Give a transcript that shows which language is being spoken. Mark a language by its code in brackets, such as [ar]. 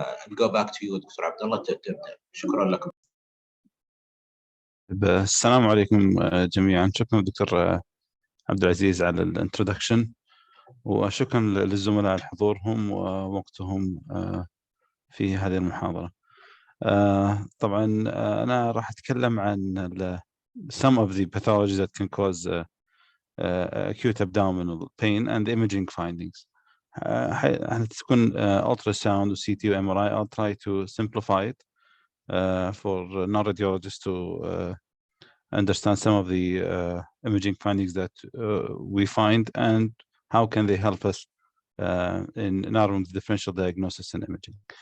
[en] go back to you [ar] دكتور عبد الله تبدأ. شكرا لكم. السلام عليكم جميعا. شكرا دكتور عبد العزيز على الانترودكشن، وشكرا للزملاء على حضورهم ووقتهم في هذه المحاضرة. طبعا أنا راح أتكلم عن [en] some of the pathologies that can cause acute abdominal pain and imaging findings. [ar] هتكون ultrasound و CT و MRI. [en] I'll try to simplify it for non-radiologists to understand some of the imaging findings that we find and how can they help us in narrowing the differential diagnosis and imaging.